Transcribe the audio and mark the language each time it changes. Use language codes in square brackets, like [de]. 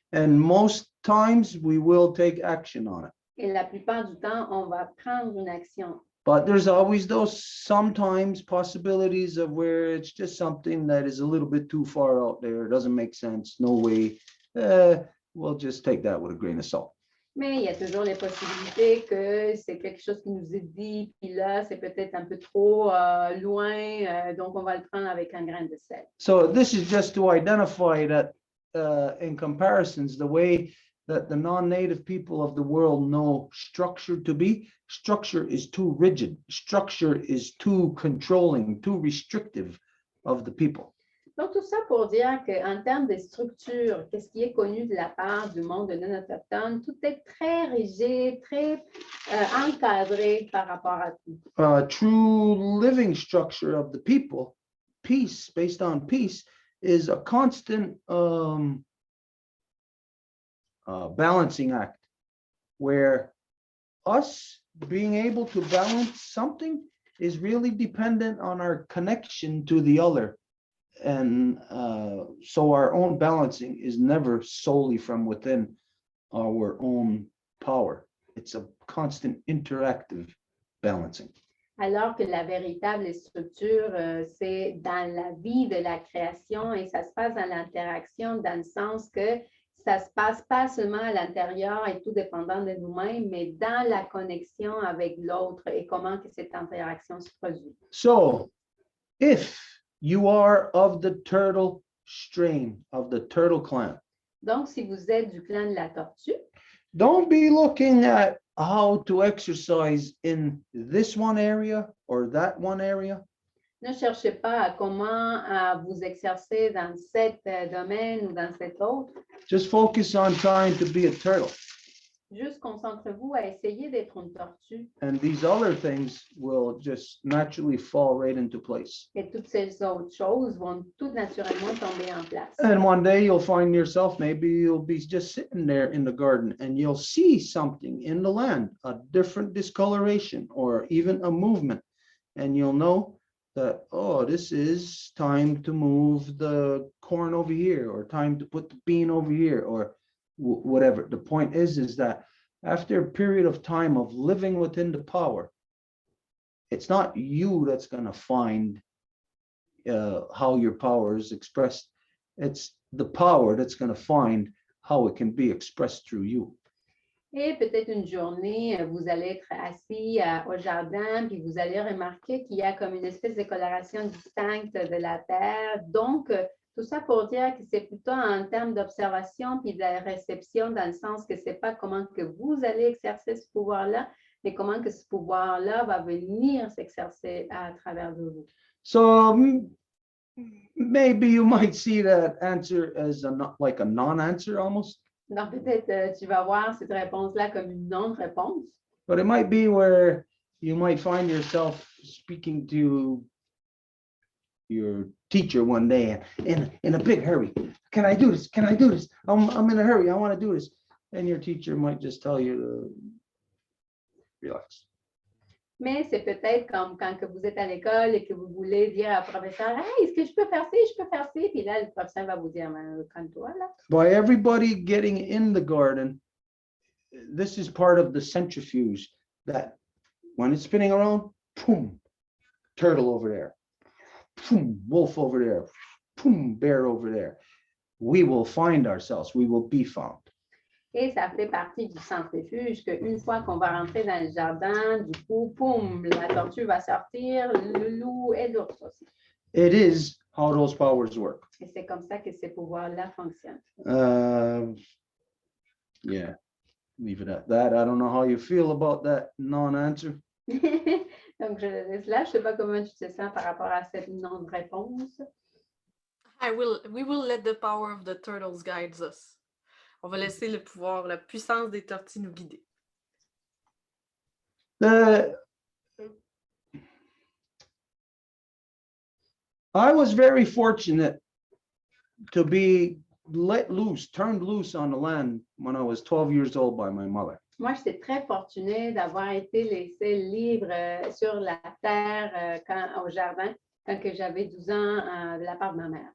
[en] And most times we will take action on it. [fr] Et la plupart du temps, on va prendre une action. [en] But there's always those sometimes possibilities of where it's just something that is a little bit too far out there. It doesn't make sense. No way. We'll just take that with a grain of salt. [fr] Mais il y a toujours les possibilités que c'est quelque chose qui nous est dit, puis là, c'est peut-être un peu trop loin, donc on va le prendre avec un grain de sel. [en] So this is just to identify that in comparisons, the way that the non-native people of the world know structure to be, structure is too rigid, structure is too controlling, too restrictive of the people. [fr] Donc, tout ça pour dire qu'en termes de structure, qu'est-ce qui est connu de la part du monde non autochtone, tout est très rigide, très encadré par rapport à tout. [en] True living structure of the people, peace, based on peace, is a constant balancing act, where us being able to balance something is really dependent on our connection to the other. And so our own balancing is never solely from within our own power. It's a constant interactive balancing. [fr] Alors que la véritable structure, c'est dans la vie de la création et ça se passe dans l'interaction, dans le sens que ça se passe pas seulement à l'intérieur et tout dépendant de nous-mêmes, mais dans la connexion avec l'autre et comment que cette interaction se produit. [en] So, if you are of the turtle strain, of the turtle clan, [fr] Donc, si vous êtes du clan de la tortue, [en] don't be looking at how to exercise in this one area or that one area. [fr] ne cherchez pas à comment vous exercer dans cet domaine ou dans cet autre. [en] Just focus on trying to be a turtle. [fr] Juste concentrez-vous à essayer d'être une tortue [en] And these other things will just naturally fall right into place. [fr] et toutes ces autres choses vont tout naturellement tomber en place. [en] And one day you'll find yourself, maybe you'll be just sitting there in the garden and you'll see something in the land, a different discoloration or even a movement. And you'll know that, oh, this is time to move the corn over here, or time to put the bean over here, or whatever. The point is that after a period of time of living within the power, it's not you that's going to find how your power is expressed. It's the power that's going to find how it can be expressed through you. [fr] Et peut-être une journée, vous allez être assis au jardin, puis vous allez remarquer qu'il y a comme une espèce de coloration distincte de la terre. Donc, tout ça pour dire que c'est plutôt en termes d'observation puis de réception, dans le sens que c'est pas comment que vous allez exercer ce pouvoir-là, mais comment que ce pouvoir-là va venir s'exercer à travers de vous. [en] So maybe you might see that answer as like a non-answer almost. [fr] Donc, peut-être tu vas voir cette réponse-là comme une non-réponse. [en] But it might be where you might find yourself speaking to your teacher one day in a big hurry. Can I do this? Can I do this? I'm in a hurry. I want to do this. And your teacher might just tell you to relax. [fr] Mais c'est peut-être comme quand que vous êtes à l'école et que vous voulez dire au professeur, hey, est-ce que je peux faire ci, je peux faire ci? Puis là, le professeur va vous dire, calme-toi là. [en] By everybody getting in the garden, this is part of the centrifuge that when it's spinning around, boom, turtle over there, boom, wolf over there, boom, bear over there. We will find ourselves, we will be found. [fr] Et ça fait partie du centrifuge qu'une fois qu'on va rentrer dans le jardin, du coup, poum, la tortue va sortir, le loup et l'ours aussi. [en] It is how those powers work. [fr] Et c'est comme ça que ces pouvoirs-là fonctionnent. [en] Yeah, leave it at that. I don't know how you feel about that non-answer. [fr] Donc, je le laisse là. Je ne sais pas comment tu te sens par rapport à cette non-réponse. [en] We will let the power of the turtles guide us. [fr] On va laisser le pouvoir, la puissance des tortues nous guider. [en] I was very fortunate to be turned loose on the land when I was 12 years old by my mother. [fr] Moi, j'étais très fortunée d'avoir été laissée libre sur la terre au jardin quand j'avais 12 ans de la part de ma mère.